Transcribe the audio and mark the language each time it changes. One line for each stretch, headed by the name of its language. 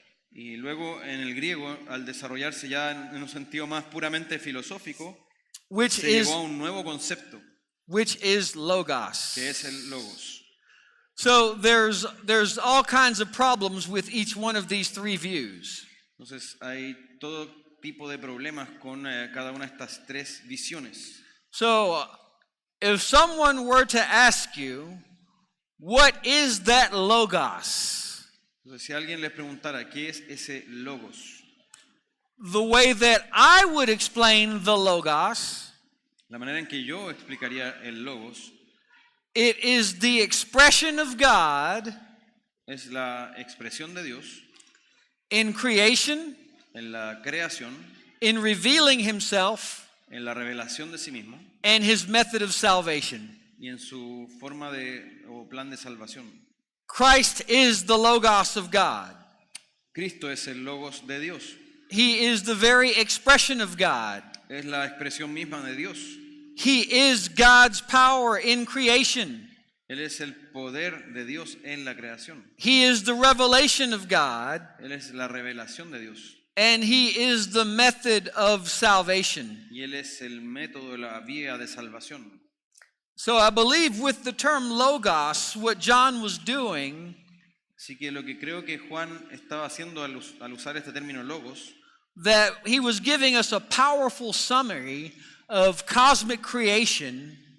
Spanish: Y luego en el griego, al desarrollarse ya en un sentido más puramente filosófico, se llegó a un nuevo concepto,
English: which is logos.
Spanish: que es el logos.
English: So there's all kinds of problems with each one of these three views.
Spanish: Entonces hay todo tipo de problemas con cada una de estas tres visiones.
English: So if someone were to ask you, what is that logos?
Spanish: Entonces si alguien les preguntara qué es ese logos,
English: the way that I would explain the Logos,
Spanish: La manera en que yo explicaría el logos
English: it is the expression of God
Spanish: es la expresión de Dios
English: in creation,
Spanish: en la creación,
English: in revealing himself,
Spanish: en la revelación de sí mismo
English: and his method of salvation.
Spanish: y en su forma de o plan de salvación.
English: Christ is the Logos of God.
Spanish: Cristo es el logos de Dios,
English: He is the very expression of God.
Spanish: es la expresión misma de Dios.
English: He is God's power in creation.
Spanish: Él es el poder de Dios en la creación.
English: He is the revelation of God,
Spanish: Él es la revelación de Dios.
English: and he is the method of salvation.
Spanish: Y Él es el método de la vía de salvación.
English: So I believe with the term Logos, what John was doing
Spanish: Así que lo que creo que Juan estaba haciendo al usar este término logos,
English: that he was giving us a powerful summary of cosmic creation